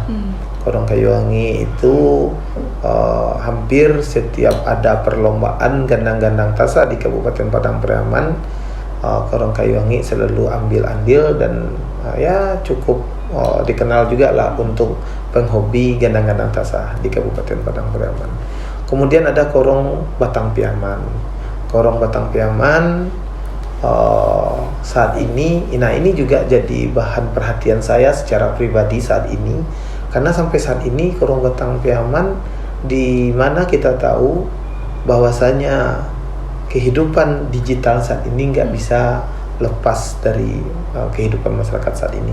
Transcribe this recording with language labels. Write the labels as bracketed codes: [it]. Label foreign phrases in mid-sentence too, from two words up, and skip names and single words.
[id] Korong kayu wangi itu hampir setiap ada perlombaan gandang-gandang tasa di Kabupaten Padang Pariaman, korong kayu wangi selalu ambil andil dan ya cukup dikenal juga lah untuk penghobi gandang-gandang tasa di Kabupaten Padang Pariaman. Kemudian ada korong batang piaman. Korong batang piaman saat ini, nah ini juga jadi bahan perhatian saya secara pribadi saat ini, karena sampai saat ini korong batang piaman, di mana kita tahu bahwasanya kehidupan digital saat ini nggak bisa lepas dari kehidupan masyarakat saat ini.